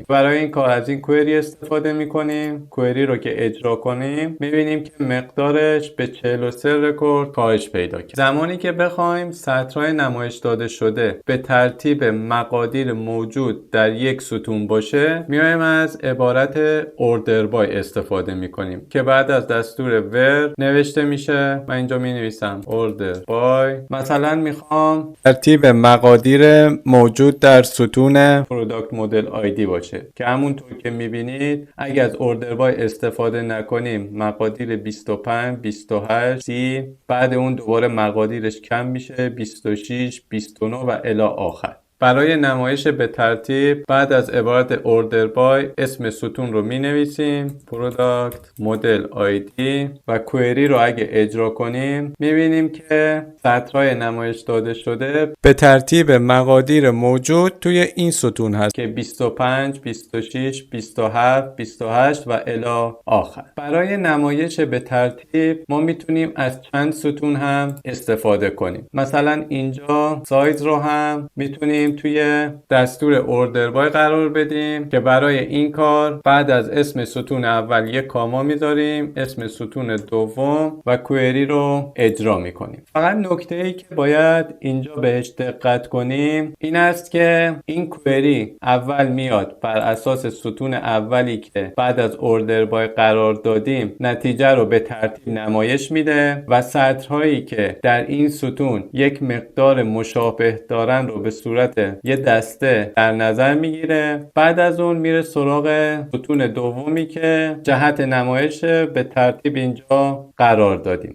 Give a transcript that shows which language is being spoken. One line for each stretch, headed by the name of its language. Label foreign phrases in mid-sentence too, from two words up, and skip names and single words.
Persian: برای این کار از این کوئری استفاده میکنیم. کوئری رو که اجرا کنیم میبینیم که مقدارش به 43 رکورد کاهش پیدا کرد. زمانی که بخوایم سطرهای نمایش داده شده به ترتیب مقادیر موجود در یک ستون باشه میایم از عبارت
English: order by
Persian: استفاده میکنیم که بعد از دستور where نوشته میشه. من اینجا می نویسم
English: order by،
Persian: مثلا میخوام ترتیب مقادیر موجود در ستون
English: product model ID
Persian: باشه که همونطور که میبینید اگه از
English: order by
Persian: استفاده نکنیم مقادیر 25 28 30 بعد اون دوباره مقادیرش کم میشه 26 29 و الی آخر. برای نمایش به ترتیب بعد از عبارت
English: order by
Persian: اسم ستون رو می نویسیم
English: product model ID
Persian: و کوئری رو اگه اجرا کنیم می بینیم که سطرهای نمایش داده شده به ترتیب مقادیر موجود توی این ستون هست که 25 26 27 28 و الی آخر. برای نمایش به ترتیب ما میتونیم از چند ستون هم استفاده کنیم. مثلا اینجا سایز رو هم میتونیم توی دستور
English: order by
Persian: قرار بدیم که برای این کار بعد از اسم ستون اول یک کاما میذاریم، اسم ستون دوم و کوئری رو اجرا میکنیم. فقط نکته ای که باید اینجا بهش دقت کنیم این است که این کوئری اول میاد بر اساس ستون اولی که بعد از
English: order by
Persian: قرار دادیم نتیجه رو به ترتیب نمایش میده و سطرهایی که در این ستون یک مقدار مشابه دارن رو به صورت یه دسته در نظر میگیره. بعد از اون میره سراغ ستون دومی که جهت نمایش به ترتیب اینجا قرار دادیم.